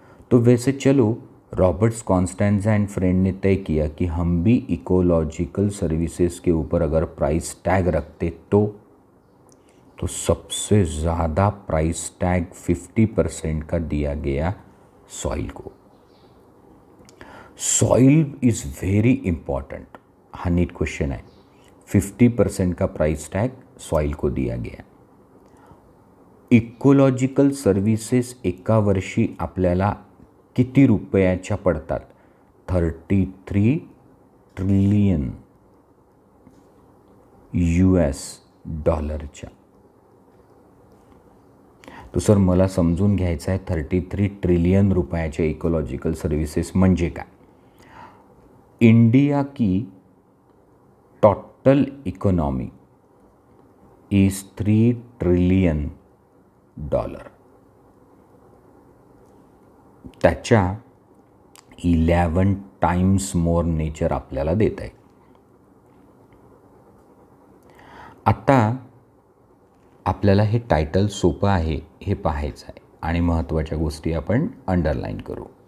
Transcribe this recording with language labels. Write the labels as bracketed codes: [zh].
[hi] तो वैसे चलो रॉबर्ट्स कॉन्स्टेंजा एंड फ्रेंड ने तय किया कि हम भी इकोलॉजिकल सर्विसेज के ऊपर अगर प्राइस टैग रखते तो सबसे ज़्यादा प्राइस टैग 50% का दिया गया सॉइल को. [en] Soil is very important. [hi] हाँ, नीट क्वेश्चन है. 50% का प्राइस टैग सॉइल को दिया गया. [mr] इकोलॉजिकल सर्व्हिसेस एका वर्षी आपल्याला किती रुपयाच्या पडतात? 33 ट्रिलियन US डॉलरच्या. तो सर मला समजून घ्यायचं आहे 33 ट्रिलियन रुपयाच्या इकोलॉजिकल सर्व्हिसेस म्हणजे काय? [en] India की total economy is 3 trillion dollar. [mr] त्याच्या 11 टाइम्स मोर नेचर आपल्याला देत आहे. आता आपल्याला हे टायटल सोपं आहे हे पाहायचं आहे आणि महत्त्वाच्या गोष्टी आपण अंडरलाईन करू.